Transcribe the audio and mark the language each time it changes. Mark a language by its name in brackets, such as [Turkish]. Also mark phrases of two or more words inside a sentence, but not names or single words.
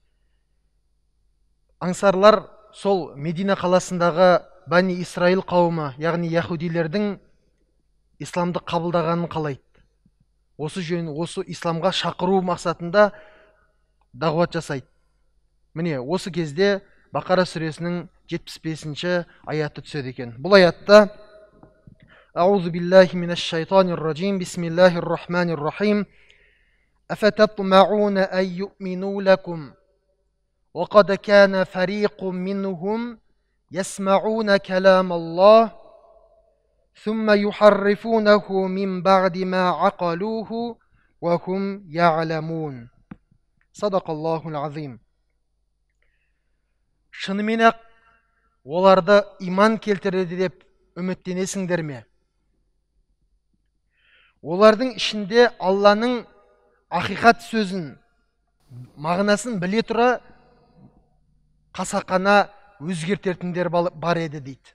[Kazakh] Аңсарлар сол Медина қаласындағы Бани Исраил қауымы, яғни яһудилердің исламды қабылдағанын қалайды. Осы исламға шақыру мақсатында дағуат жасайды. Міне, осы кезде Бақара сүресінің 75-ші аяты түседі екен. Бұл аятта [Arabic] أعوذ بالله من الشيطان الرجيم. بسم الله الرحمن الرحيم. أفتطمعون أن يؤمنوا لكم وقد كان فريق منهم يسمعون كلام الله ثم يحرفونه من بعد ما عقلوه وهم يعلمون. صدق الله العظيم. [Kazakh] Шынымен-ақ оларды иман келтіреді деп үміттенесіңдер ме? Олардың ішінде Алланың ақиқат сөзін, мағынасын біле тұра қасақана өзгертетіндер бар еді дейді.